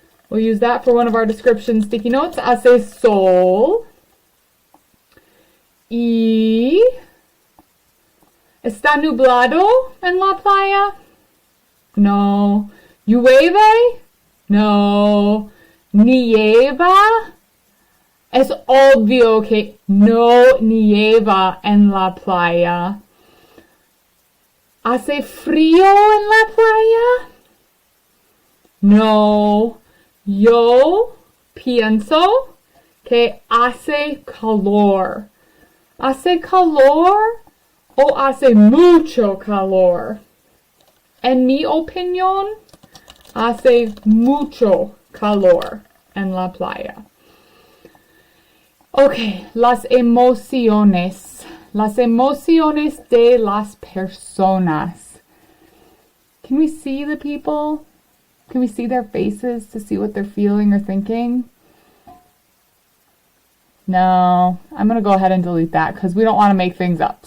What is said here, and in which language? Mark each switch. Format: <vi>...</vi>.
<en>We'll use that for one of our description sticky notes.</en> <es>Hace sol. Y ¿está nublado en la playa? No. ¿Llueve? No. ¿Nieva? Es obvio que no nieva en la playa. ¿Hace frío en la playa? No. Yo pienso que hace calor. ¿Hace calor o hace mucho calor? En mi opinión, hace mucho calor en la playa. Okay, las emociones. Las emociones de las personas.</es> <en>Can we see the people? Can we see their faces to see what they're feeling or thinking? No, I'm going to go ahead and delete that because we don't want to make things up.</en>